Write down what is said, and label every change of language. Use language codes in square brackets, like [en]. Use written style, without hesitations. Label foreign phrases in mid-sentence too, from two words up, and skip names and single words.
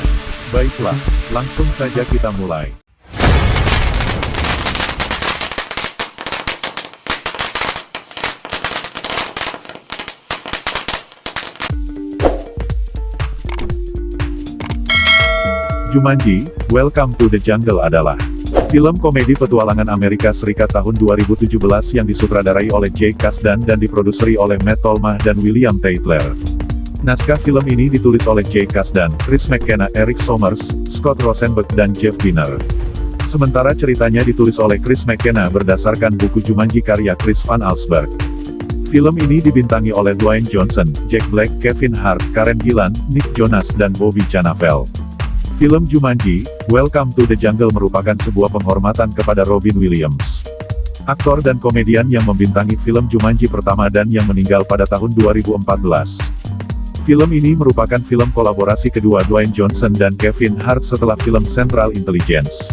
[id] Baiklah, langsung saja kita mulai. Jumanji, Welcome to the Jungle adalah film komedi petualangan Amerika Serikat tahun 2017 yang disutradarai oleh Jake Kasdan dan diproduseri oleh Matt Tolmach dan William Tatler. Naskah film ini ditulis oleh Jake Kasdan, Chris McKenna, Eric Sommers, Scott Rosenberg dan Jeff Binner. Sementara ceritanya ditulis oleh Chris McKenna berdasarkan buku Jumanji karya Chris Van Allsburg. Film ini dibintangi oleh Dwayne Johnson, Jack Black, Kevin Hart, Karen Gillan, Nick Jonas dan Bobby Cannavale. Film Jumanji, Welcome to the Jungle merupakan sebuah penghormatan kepada Robin Williams, aktor dan komedian yang membintangi film Jumanji pertama dan yang meninggal pada tahun 2014. Film ini merupakan film kolaborasi kedua Dwayne Johnson dan Kevin Hart setelah film Central Intelligence.